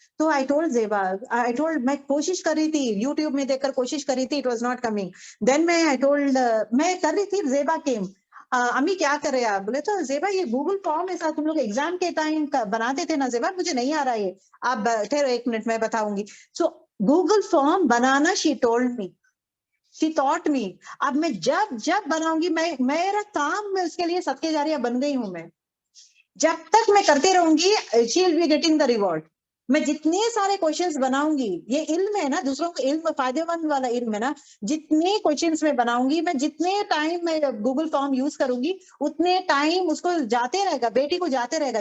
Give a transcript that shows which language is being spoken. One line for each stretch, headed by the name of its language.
Urdu: تو
English: I told
Urdu: زیبا, میں کوشش کر رہی تھی, یوٹیوب میں دیکھ کر کوشش کر رہی تھی,
English: it was not coming. Then
Urdu: میں کر رہی تھی, زیبا came. امی کیا کر رہے آپ؟ بولے تو زیبا یہ گوگل فارم ایسا تم لوگ ایگزام کے ٹائم بناتے تھے نا زیبا, مجھے نہیں آ رہا ہے, آپ ٹھہرو 1 منٹ میں بتاؤں گی.
English: so
Urdu: Google form banana
English: she told me, she taught me.
Urdu: اب میں جب بناؤں گی, میرا کام, میں اس کے لیے صدقے جاریہ بن گئی ہوں. میں جب تک میں کرتے رہوں گی,
English: she will be getting the reward.
Urdu: میں جتنے سارے کوشچنس بناؤں گی, یہ علم ہے نا, دوسروں کو علم فائدے مند والا علم ہے نا, جتنے کوشچنس میں بناؤں گی, میں جتنے ٹائم میں گوگل فارم یوز کروں گی, اتنے ٹائم اس کو جاتے رہے گا, بیٹی کو جاتے رہے گا.